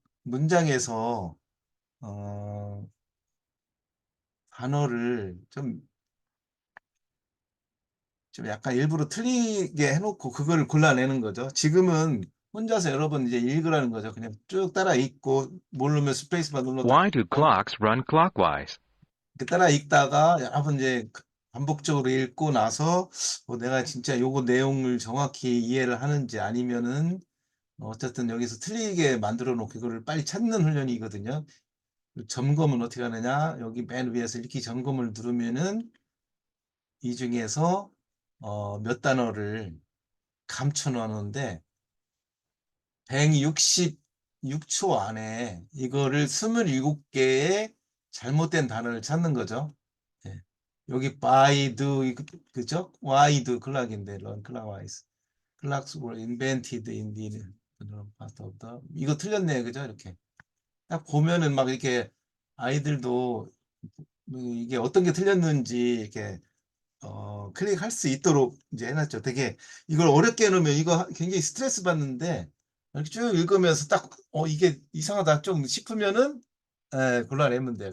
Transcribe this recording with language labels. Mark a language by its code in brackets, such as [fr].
[ko] 문장에서 단어를 좀 약간 일부러 틀리게 해놓고 그걸 골라내는 거죠. 지금은 혼자서 여러 번 이제 읽으라는 거죠. 그냥 쭉 따라 읽고 모르면 스페이스바 눌러 [en] Why do clocks run clockwise? [ko] 이렇게 따라 읽다가 여러 번 이제 반복적으로 읽고 나서 내가 진짜 요거 내용을 정확히 이해를 하는지 아니면은 어쨌든 여기서 틀리게 만들어 놓고 그거를 빨리 찾는 훈련이거든요. 점검은 어떻게 하느냐? 여기 맨 위에서 읽기 점검을 누르면은 이 중에서 몇 단어를 감춰 놓는데 166초 안에 이거를 27개의 잘못된 단어를 찾는 거죠. 예. 여기 [en] by do [ko] 그죠? [en] why do clock [ko] 인데 [en] run clockwise. clocks were invented in the part of the [ko] 이거 틀렸네 그죠? 이렇게 딱 보면은 막 이렇게 아이들도 이게 어떤 게 틀렸는지 이렇게 클릭할 수 있도록 이제 해놨죠. 되게 이걸 어렵게 해놓으면 이거 굉장히 스트레스 받는데 이렇게 쭉 읽으면서 딱 이게 이상하다 좀 싶으면은 골라내면 돼요.